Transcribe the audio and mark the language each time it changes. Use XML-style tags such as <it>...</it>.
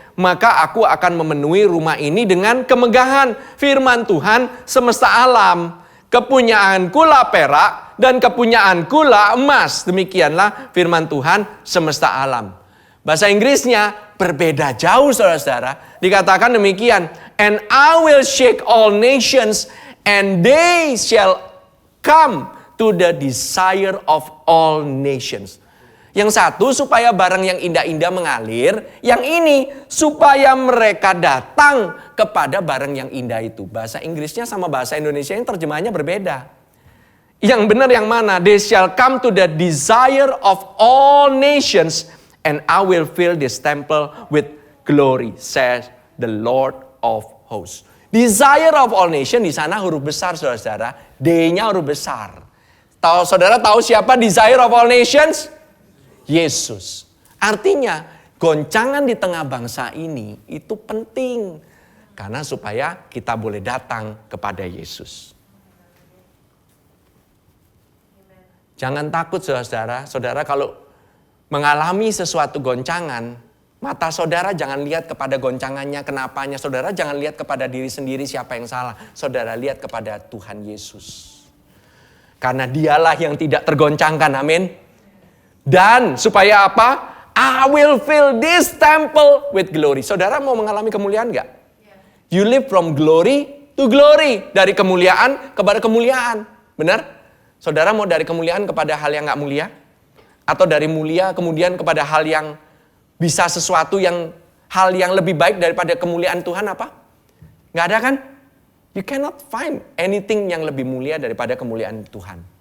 <id>Maka aku akan memenuhi rumah ini dengan kemegahan. Firman Tuhan semesta alam. Kepunyaanku lah perak dan kepunyaanku lah emas. Demikianlah firman Tuhan semesta alam. Bahasa Inggrisnya berbeda jauh saudara-saudara. Dikatakan demikian.</id> <en>And I will shake all nations and they shall come to the desire of all nations.</en> <id>Yang satu supaya barang yang indah-indah mengalir. Yang ini supaya mereka datang kepada barang yang indah itu. Bahasa Inggrisnya sama bahasa Indonesia yang terjemahannya berbeda. Yang benar yang mana?</id> <en>They shall come to the desire of all nations and I will fill this temple with glory, says the Lord of hosts. Desire of all nations</en> <id>di sana huruf besar saudara-saudara. D-nya huruf besar. Saudara tahu siapa</id> <en>desire of all nations?</en> <id>Yesus. Artinya goncangan di tengah bangsa ini itu penting. Karena supaya kita boleh datang kepada Yesus. Jangan takut saudara. Saudara kalau mengalami sesuatu goncangan, mata saudara jangan lihat kepada goncangannya, kenapanya. Saudara jangan lihat kepada diri sendiri siapa yang salah. Saudara lihat kepada Tuhan Yesus. Karena dialah yang tidak tergoncangkan, amin. Dan supaya apa?</id> <en>I will fill this temple with glory.</en> <id>Saudara mau mengalami kemuliaan gak?</id> <en>You live from glory to glory.</en> <id>Dari kemuliaan kepada kemuliaan. Benar? Saudara mau dari kemuliaan kepada hal yang gak mulia? Atau dari mulia kemudian kepada hal yang bisa sesuatu yang hal yang lebih baik daripada kemuliaan Tuhan apa? Gak ada kan?</id> <en>You cannot find anything</en> <id>yang lebih mulia daripada kemuliaan Tuhan.</id>